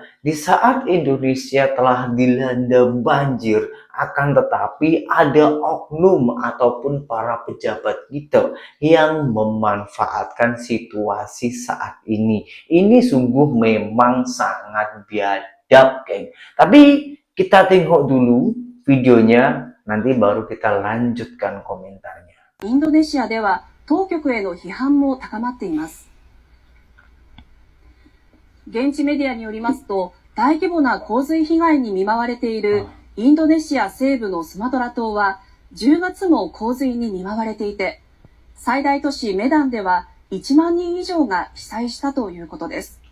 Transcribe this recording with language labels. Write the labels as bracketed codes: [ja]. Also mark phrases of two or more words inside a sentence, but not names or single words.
[id] Di saat Indonesia telah dilanda banjir, akan tetapi ada oknum ataupun para pejabat kita yang memanfaatkan situasi saat ini. Ini sungguh memang sangat biadab, geng. Tapi kita tengok dulu videonya, nanti baru kita lanjutkan komentarnya. [ja] インドネシアでは当局への批判も高まっています。現地メディアによりますと、大規模な洪水被害に見舞われているインドネシア西部のスマトラ島は10月も洪水に見舞われていて、最大都市メダンでは1万人以上が被災したということです。